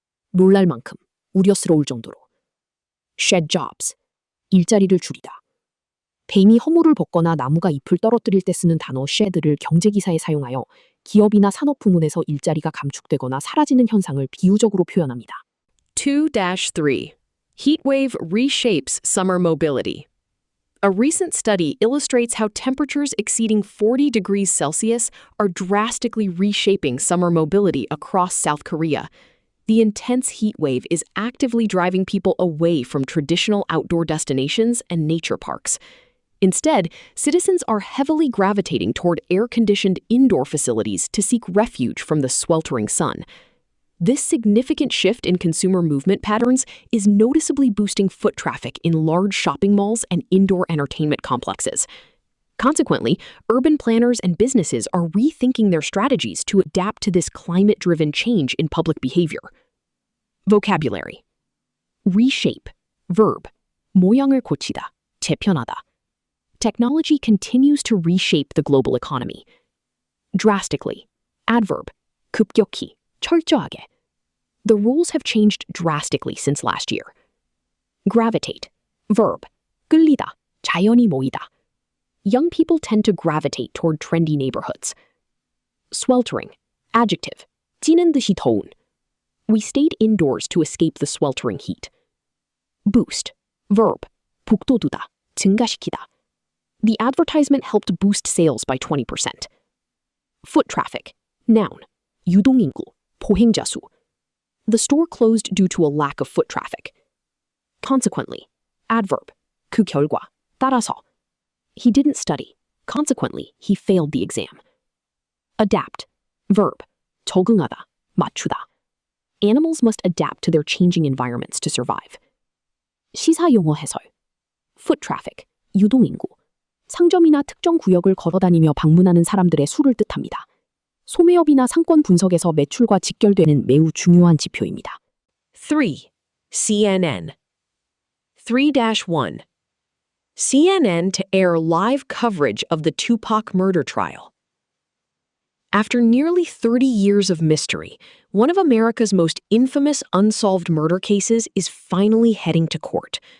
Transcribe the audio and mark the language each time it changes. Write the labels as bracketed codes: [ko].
[ko] 놀랄 만큼, 우려스러울 정도로. [en] Shed jobs. [ko] 일자리를 줄이다. 뱀이 허물을 벗거나 나무가 잎을 떨어뜨릴 때 쓰는 단어 shed를 경제기사에 사용하여 기업이나 산업 부문에서 일자리가 감축되거나 사라지는 현상을 비유적으로 표현합니다. [en] 2-3. Heatwave reshapes summer mobility. A recent study illustrates how temperatures exceeding 40 degrees Celsius are drastically reshaping summer mobility across South Korea. The intense heat wave is actively driving people away from traditional outdoor destinations and nature parks. Instead, citizens are heavily gravitating toward air-conditioned indoor facilities to seek refuge from the sweltering sun. This significant shift in consumer movement patterns is noticeably boosting foot traffic in large shopping malls and indoor entertainment complexes. Consequently, urban planners and businesses are rethinking their strategies to adapt to this climate-driven change in public behavior. Vocabulary. Reshape. Verb. [ko] 모양을 고치다, 재편하다. [en] Technology continues to reshape the global economy. Drastically. Adverb. [ko] 급격히, 철저하게. [en] The rules have changed drastically since last year. Gravitate. Verb. [ko] 끌리다, 자연히 모이다. [en] Young people tend to gravitate toward trendy neighborhoods. Sweltering. Adjective. [ko] 찌는 듯이 더운. [en] We stayed indoors to escape the sweltering heat. Boost. Verb. [ko] 북돋우다, 증가시키다. [en] The advertisement helped boost sales by 20%. Foot traffic. Noun. [ko] 유동인구, 보행자 수. [en] The store closed due to a lack of foot traffic. Consequently. Adverb. [ko] 그 결과, 따라서. [en] He didn't study. Consequently, he failed the exam. Adapt. Verb. [ko] 적응하다, 맞추다. [en] Animals must adapt to their changing environments to survive. [ko] 시사 용어 해설. [en] Foot traffic. [ko] 유동인구. 상점이나 특정 구역을 걸어다니며 방문하는 사람들의 수를 뜻합니다. 소매업이나 상권 분석에서 매출과 직결되는 매우 중요한 지표입니다. [en] 3. CNN. 3-1. CNN to air live coverage of the Tupac murder trial. After nearly 30 years of mystery, one of America's most infamous unsolved murder cases is finally heading to court.